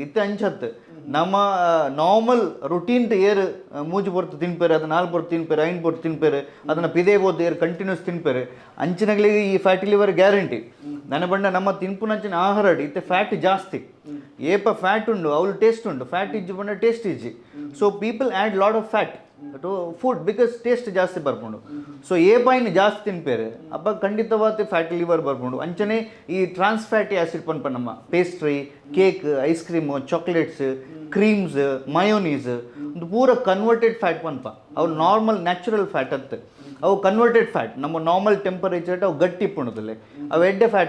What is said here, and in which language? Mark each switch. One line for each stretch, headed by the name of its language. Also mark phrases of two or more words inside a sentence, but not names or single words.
Tulu: ಇತ್ತೆ ಅಂಚತ್ತು ನಮ್ಮ
English: normal routine
Tulu: ಏರು ಮೂಜು ಪೊರ್ತು ತಿನ್ಪೇರು ಅದು 4 ಪೊರ್ತು ತಿನ್ಪೇರು 5 ಪೊರ್ತು ತಿನ್ಪೇರು ಅದನ್ನು ಪಿದೇ ಬೋದು ಏರು ಕಂಟಿನ್ಯೂಸ್ ತಿನ್ಪೇರು ಅಂಚಿನಗಳಿಗೆ ಈ
English: fatty liver
Tulu: ಗ್ಯಾರಂಟಿ. ನನ್ನ ಬಂಡ ನಮ್ಮ ತಿನ್ಪುನಂಚಿನ ಆಹಾರ ಇತ್ತೆ ಫ್ಯಾಟ್ ಜಾಸ್ತಿ ಏಪ ಫ್ಯಾಟ್ ಉಂಡು ಅವಳು ಟೇಸ್ಟ್ ಉಂಡು ಫ್ಯಾಟ್ ಇಜ್ಜಿ ಬಂಡ ಟೇಸ್ಟ್ ಇಜ್ಜಿ
English: so people add lot of fat to food because
Tulu: ಟೇಸ್ಟ್ ಜಾಸ್ತಿ ಬರ್ಕೊಂಡು ಸೊ ಏಪ ಇನ್ನು ಜಾಸ್ತಿ ತಿನ್ಪೇರು ಅಪ್ಪ ಖಂಡಿತವಾದ
English: fatty liver
Tulu: ಬರ್ಕೊಂಡು ಅಂಚನೆ ಈ ಟ್ರಾನ್ಸ್
English: fatty acid
Tulu: ಪನ್ಪ ನಮ್ಮ
English: pastry cake ice cream chocolates creams mayonnaise
Tulu: ಒಂದು ಪೂರ
English: converted fat
Tulu: ಪನ್ಪ ಅವು
English: normal natural fat
Tulu: ಅತ್ತು ಅವು
English: converted fat
Tulu: ನಮ್ಮ
English: normal temperature
Tulu: ಅವು ಗಟ್ಟಿ ಪುಣದಲ್ಲಿ ಅವು ಎಡ್ಡೆ ಫ್ಯಾಟ್